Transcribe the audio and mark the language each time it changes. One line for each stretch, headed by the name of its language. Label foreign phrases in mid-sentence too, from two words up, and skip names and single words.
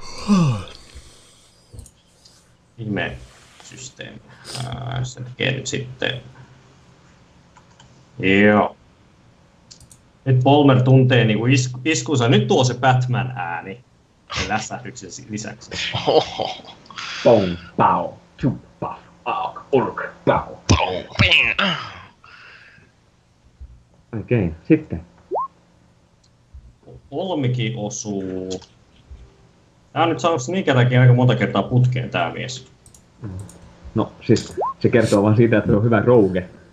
Finnish: Ihme systeemi. Se tekee nyt sitten. Joo. Nyt Polmer tuntee niinku iskunsa. Nyt tuo se Batman ääni. Sen lässähdyksen lisäksi. Oho. Pong, pau, chup, paf, auk, urk, pau. Ping. Okei, sitten. Kolmikin osuu. Tää on nyt saanut sen ikätäkin aika monta kertaa putkeen tää mies. No siis se kertoo vaan siitä, että se on hyvä rogue.